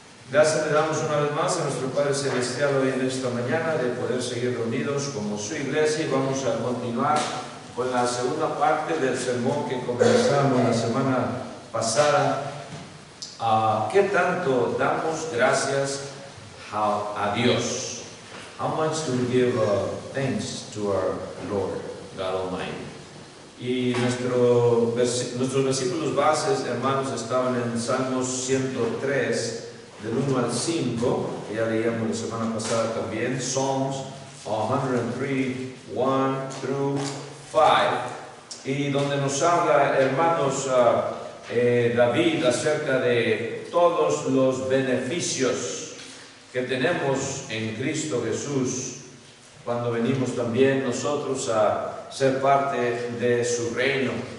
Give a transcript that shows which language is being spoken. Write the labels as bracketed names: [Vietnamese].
[Spanish] Gracias le damos una vez más a nuestro Padre Celestial hoy en esta mañana de poder seguir reunidos como su iglesia, y vamos a continuar con la segunda parte del sermón que comenzamos la semana pasada. ¿Qué tanto damos gracias a Dios? [English] How much do we give thanks to our Lord God Almighty? [Spanish] Y nuestros versículos bases, hermanos, estaban en Salmos 103, del 1 al 5, que ya leíamos la semana pasada también. [English] Psalms 103, 1 through 5, [Spanish] y donde nos habla, hermanos, David acerca de todos los beneficios que tenemos en Cristo Jesús cuando venimos también nosotros a ser parte de su reino.